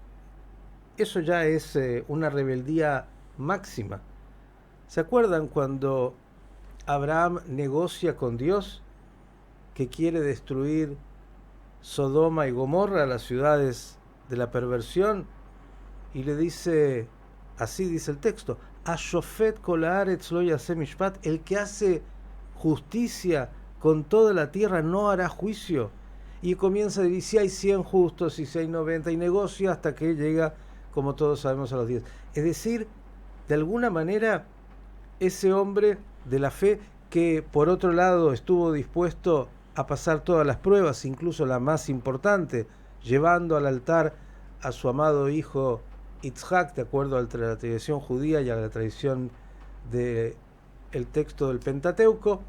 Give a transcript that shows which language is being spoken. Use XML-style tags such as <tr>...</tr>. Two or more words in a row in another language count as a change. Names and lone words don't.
<es>Eso ya es una rebeldía máxima. ¿Se acuerdan cuando Abraham negocia con Dios que quiere destruir Sodoma y Gomorra, las ciudades de la perversión? Y le dice, así dice el texto,</es> <he>השופט כל הארץ לא יעשה משפט,</he> <es>el que hace justicia con toda la tierra no hará juicio. Y comienza a decir, si hay 100 justos, y si hay 90, y negocia hasta que llega, como todos sabemos, a los 10. Es decir, de alguna manera, ese hombre de la fe, que por otro lado estuvo dispuesto a pasar todas las pruebas, incluso la más importante, llevando al altar a su amado hijo Yitzhak, de acuerdo a la tradición judía y a la tradición del texto del Pentateuco.</es>